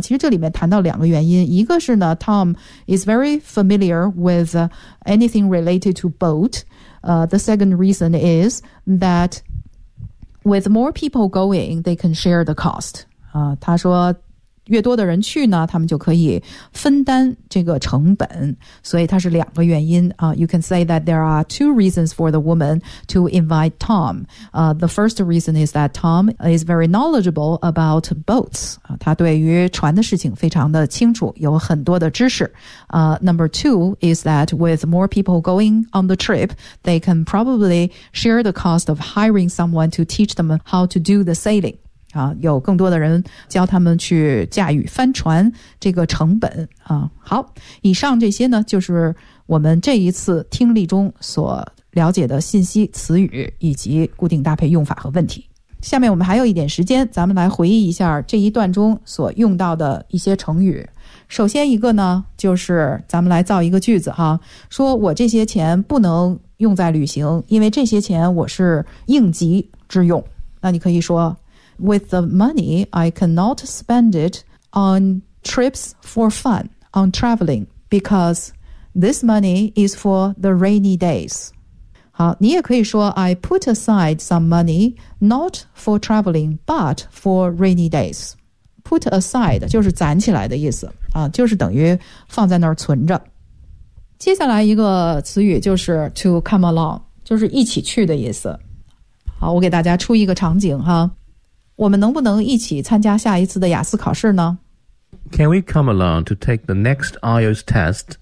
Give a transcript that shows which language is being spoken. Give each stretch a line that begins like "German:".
Chinese: 其实这里面谈到两个原因，一个是呢
English: Tom is very familiar with、anything related to boat.、the second reason is that with more people going, they can share the cost.、
Chinese: 她说越多的人去呢，他们就可以分担这个成本，所以它是两个原因啊。
English: You can say that there are two reasons for the woman to invite Tom. The first reason is that Tom is very knowledgeable about boats.
Chinese: 他对于船的事情非常的清楚，有很多的知识。
English: Number two is that with more people going on the trip, they can probably share the cost of hiring someone to teach them how to do the sailing.
Chinese: 有更多的人教他们去驾驭帆船这个成本、好，以上这些呢就是我们这一次听力中所了解的信息词语以及固定搭配用法和问题。下面我们还有一点时间，咱们来回忆一下这一段中所用到的一些成语。首先一个呢就是咱们来造一个句子哈，说我这些钱不能用在旅行，因为这些钱我是应急之用。那你可以说
English: With the money, I cannot spend it on trips for fun, on traveling, because this money is for the rainy days.
Chinese: 好，你也可以说
English: I put aside some money, not for traveling, but for rainy days.
Chinese: Put aside 就是攒起来的意思、就是等于放在那儿存着。接下来一个词语就是 to come along, 就是一起去的意思。好，我给大家出一个场景哈。我们能不能一起参加下一次的雅思考试呢
English: ？Can we come along to take the next IELTS test？